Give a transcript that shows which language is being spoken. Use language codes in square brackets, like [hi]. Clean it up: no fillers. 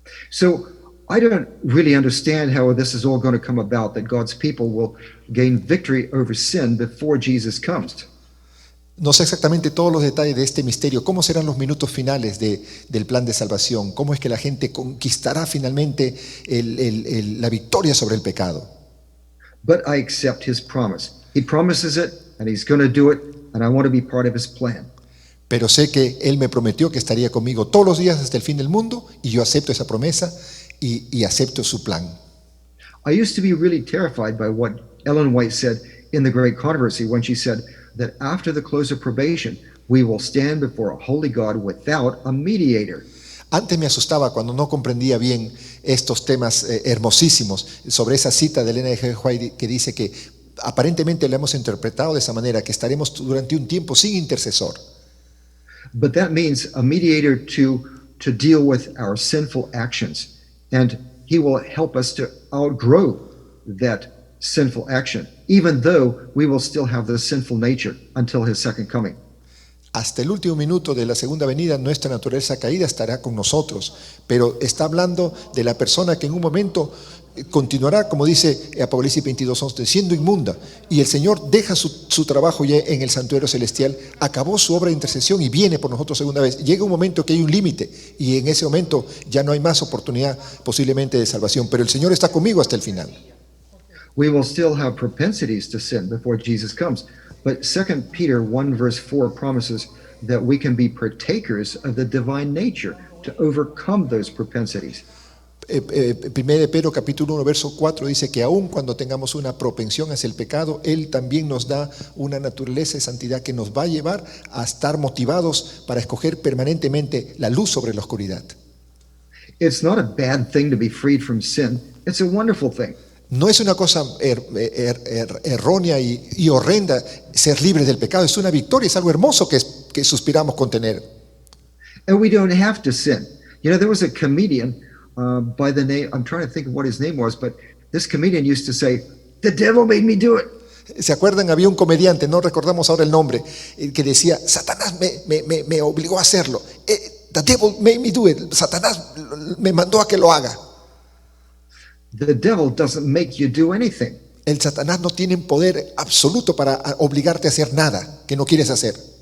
[en] So I don't really understand how this is all going to come about, that God's people will gain victory over sin before Jesus comes. [es] No sé exactamente todos los detalles de este misterio, cómo serán los minutos finales del plan de salvación, cómo es que la gente conquistará finalmente la victoria sobre el pecado. [en] But I accept his promise. He promises it, and he's going to do it, and I want to be part of his plan. [es] Pero sé que Él me prometió que estaría conmigo todos los días hasta el fin del mundo, y yo acepto esa promesa y acepto su plan. [en] I used to be really terrified by what Ellen White said in The Great Controversy when she said that after the close of probation, we will stand before a holy God without a mediator. [es] Antes me asustaba cuando no comprendía bien estos temas hermosísimos sobre esa cita de Elena G. White que dice que aparentemente la hemos interpretado de esa manera, que estaremos durante un tiempo sin intercesor. [en] But that means a mediator to deal with our sinful actions, and he will help us to outgrow that sinful action, even though we will still have the sinful nature until his second coming. [es] Hasta el último minuto de la segunda venida, nuestra naturaleza caída estará con nosotros, pero está hablando de la persona que en un momento continuará, como dice Apocalipsis 22:11, siendo inmunda, y el Señor deja su trabajo ya en el santuario celestial, acabó su obra de intercesión y viene por nosotros segunda vez. Llega un momento que hay un límite, y en ese momento ya no hay más oportunidad posiblemente de salvación, pero el Señor está conmigo hasta el final. [en] We will still have propensities to sin before Jesus comes, but 2 Peter 1 verse 4 promises that we can be partakers of the divine nature to overcome those propensities. [es] 1 de Pedro capítulo 1 verso 4 dice que aun cuando tengamos una propensión hacia el pecado, Él también nos da una naturaleza de santidad que nos va a llevar a estar motivados para escoger permanentemente la luz sobre la oscuridad. [en] It's not a bad thing to be freed from sin. It's a wonderful thing. [es] No es una cosa errónea y horrenda ser libre del pecado, es una victoria, es algo hermoso que suspiramos con tener. [en] And we don't have to sin. You know, there was a comedian by the name, I'm trying to think of what his name was, but this comedian used to say, "The devil made me do it." [es] ¿Se acuerdan? Había un comediante, no recordamos ahora el nombre, que decía, Satanás me obligó a hacerlo. [en] The devil made me do it. [es] Satanás me mandó a que lo haga. [en] The devil doesn't make you do anything. [es] El Satanás no tiene poder absoluto para obligarte a hacer nada que no quieres hacer.